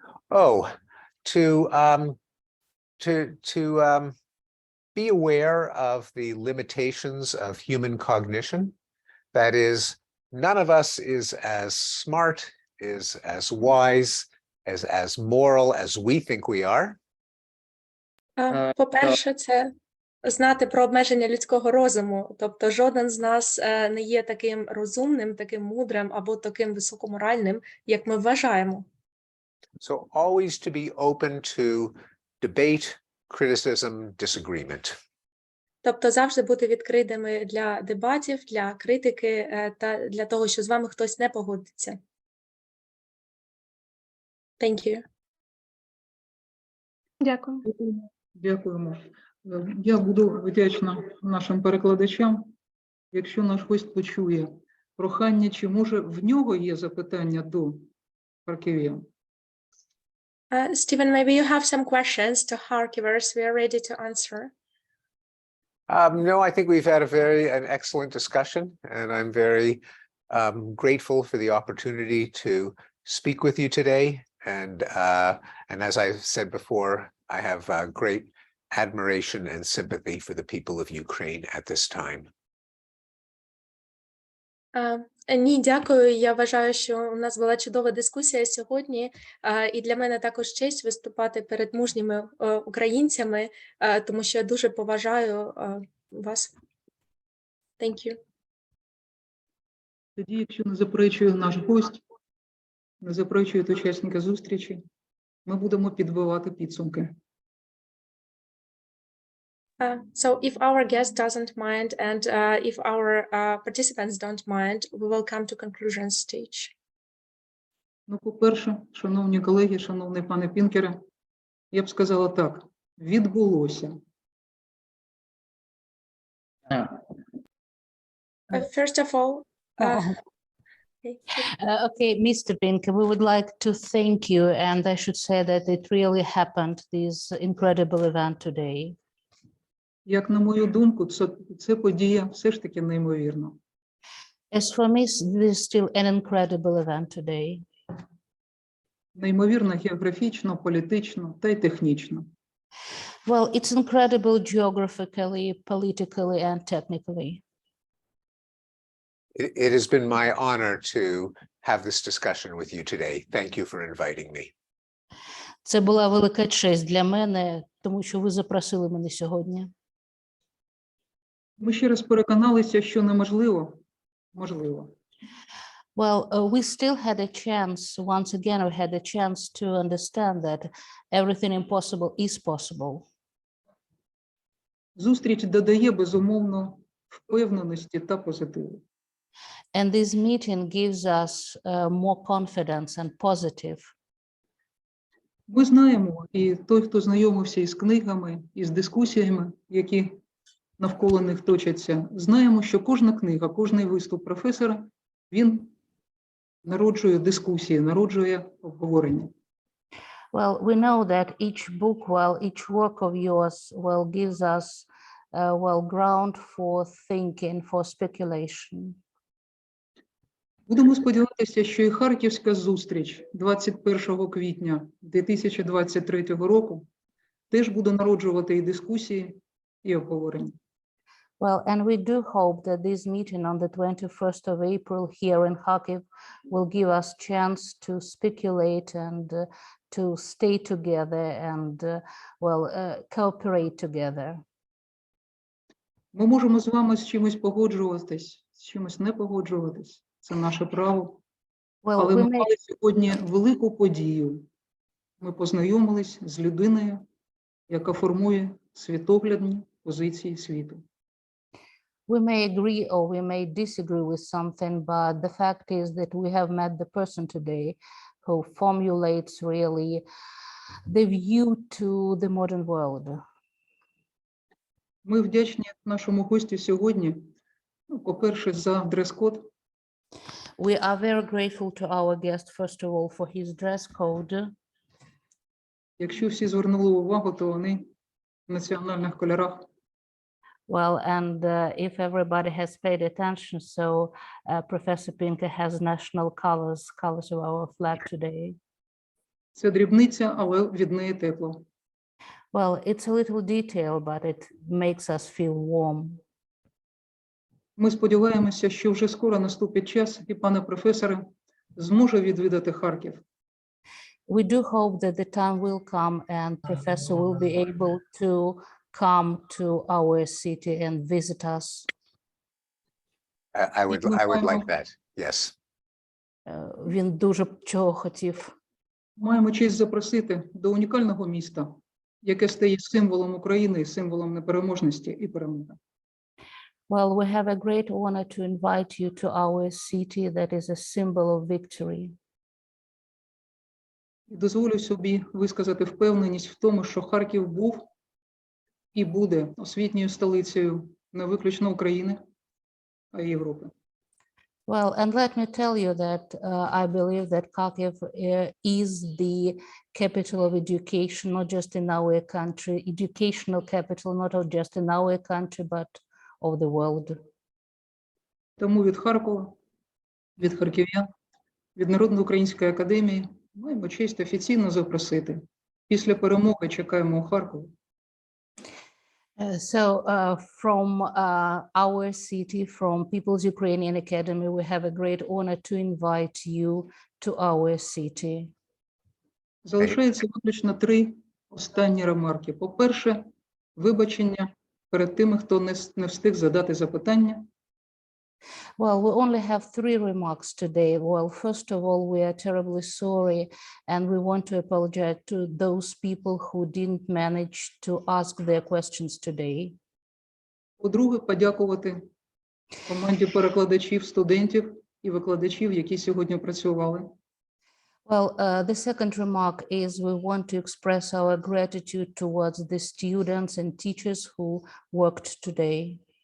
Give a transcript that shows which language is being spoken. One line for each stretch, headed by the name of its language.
English: Oh, to be aware of the limitations of human cognition. That is, none of us is as smart, is as wise, as moral as we think we are.
Ukrainian: По-перше, це знати про обмеження людського розуму. Тобто жоден з нас не є таким розумним, таким мудрим або таким високоморальним, як ми вважаємо.
English: So always to be open to debate, criticism, disagreement.
Ukrainian: Тобто завжди бути відкритими для дебатів, для критики та для того, що з вами хтось не погодиться.
English: Thank you.
Ukrainian: Дякую. Дякуємо. Я буду вдячна нашим перекладачам, якщо наш гость почує прохання, чи може в нього є запитання до харків'ян.
English: Stephen, maybe you have some questions to Harkivers. We are ready to answer. No, I think we've had an excellent discussion, and I'm very grateful for the opportunity to speak with you today. And as I said before, I have great admiration and sympathy for the people of Ukraine at this time.
Ukrainian: Ні, дякую. Я вважаю, що у нас була чудова дискусія сьогодні, і для мене також честь виступати перед мужніми українцями, тому що я дуже поважаю вас.
English: Thank you.
Ukrainian: Тоді, якщо не заперечує наш гость, не заперечують учасники зустрічі, ми будемо підбивати підсумки.
English: So if our guest doesn't mind and if our participants don't mind, we will come to conclusion stage.
Ukrainian: Ну, по-перше, шановні колеги, шановний пане Пінкере, я б сказала так, відбулося.
English: First of all, Okay, Mr. Pinker, we would like to thank you, and I should say that it really happened, this incredible event today.
Ukrainian: Як на мою думку, це подія все ж таки неймовірна.
English: As for me, this is still an incredible event today.
Ukrainian: Неймовірна географічно, політично та й технічно.
English: Well, it's incredible geographically, politically, and technically. It has been my honor to have this discussion with you today. Thank you for inviting me.
Ukrainian: Це була велика честь для мене, тому що ви запросили мене сьогодні. Ми ще раз переконалися, що неможливо, можливо.
English: Well, we still had a chance, once again, we had a chance to understand that everything impossible is possible.
Ukrainian: Зустріч додає, безумовно, впевненості та позитиву.
English: And this meeting gives us more confidence and positive.
Ukrainian: Ми знаємо, і той, хто знайомився із книгами, із дискусіями, які навколо них точаться, знаємо, що кожна книга, кожний виступ професора, він народжує дискусії, народжує обговорення.
English: Well, we know that each book, each work of yours, gives us, ground for thinking, for speculation.
Ukrainian: Будемо сподіватися, що і Харківська зустріч 21 квітня 2023 року теж буде народжувати і дискусії, і обговорення.
English: Well, and we do hope that this meeting on the 21st of April here in Kharkiv will give us chance to speculate and to stay together and, cooperate together.
Ukrainian: Ми можемо з вами з чимось погоджуватись, з чимось не погоджуватись. Це наше право. Але ми мали сьогодні велику подію. ми познайомились з людиною, яка формує світоглядні позиції світу.
English: We may agree or we may disagree with something, but the fact is that we have met the person today who formulates really the view to the modern world.
Ukrainian: Ми вдячні нашому гостю сьогодні, по-перше, за дрес-код.
English: We are very grateful to our guest, first of all, for his dress code.
Ukrainian: Якщо всі звернули увагу, то вони в національних кольорах.
English: Well, and if everybody has paid attention, so Professor Pinker has national colors of our flag today.
Ukrainian: Це дрібниця, але від неї тепло.
English: Well, it's a little detail, but it makes us feel warm.
Ukrainian: Ми сподіваємося, що вже скоро наступить час, і пане професоре зможе відвідати Харків.
English: We do hope that the time will come and Professor will be able to come to our city and visit us. I would like that. Yes.
Ukrainian: Він дуже б чого хотів. Маємо честь запросити до унікального міста, яке стає символом України, символом непереможності і перемоги.
English: Well, we have a great honor to invite you to our city that is a symbol of victory.
Ukrainian: І дозволю собі висказати впевненість в тому, що Харків був і буде освітньою столицею не виключно України, а й Європи.
English: Well, and let me tell you that I believe that Kharkiv is the capital of education, not just in our country, educational capital, not just in our country, but of the world.
Ukrainian: Тому від Харкова, від харків'ян, від Народної української академії маємо честь офіційно запросити. Після перемоги чекаємо у Харкові.
English: From our city, from People's Ukrainian Academy, we have a great honor to invite you to our city.
Ukrainian: Залишається виключно 3 останні ремарки. По-перше, вибачення перед тими, хто не встиг задати запитання.
English: Well, we only have 3 remarks today. Well, first of all, we are terribly sorry, and we want to apologize to those people who didn't manage to ask their questions today.
Ukrainian: По-друге, подякувати команді перекладачів, студентів і викладачів, які сьогодні працювали.
English: Well, the second remark is we want to express our gratitude towards the students and teachers who worked today.